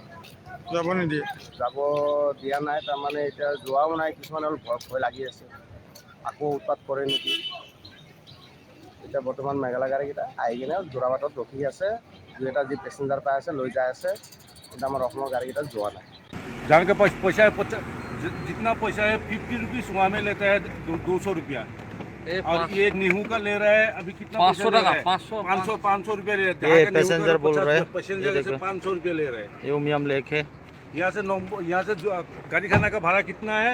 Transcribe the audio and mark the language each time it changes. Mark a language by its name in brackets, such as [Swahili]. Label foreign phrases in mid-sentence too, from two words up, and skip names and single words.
[Assamese] যাব নিদিয়ে। যাব দিয়া নাই, তাৰমানে এতিয়া যোৱাও নাই, কিছুমান অলপ ভয় ভয় লাগি আছে, আকৌ উৎপাত কৰে নেকি। এতিয়া বৰ্তমান মেঘালয় গাড়ীকেইটা আহি কিনে যোৰাবাটত ৰখি আছে, দুই এটা যি পেচেঞ্জাৰ পাই আছে লৈ যাই আছে, কিন্তু আমাৰ অসমৰ গাড়ীকেইটা যোৱা নাই। [Hindi] जहाँ के पास पैसा है जितना पैसा है 50 रुपीज वहाँ में लेता है 200 रुपया। और ये नीहू का ले रहा है अभी कितना 500 टका 500 रुपया ले रहे ये पैसेंजर बोल रहे हैं, पैसेंजर ये से देखो। 500 रुपया ले रहे हैं। ये उमियम लेक है। यहाँ से गाड़ी खाना का भाड़ा कितना है?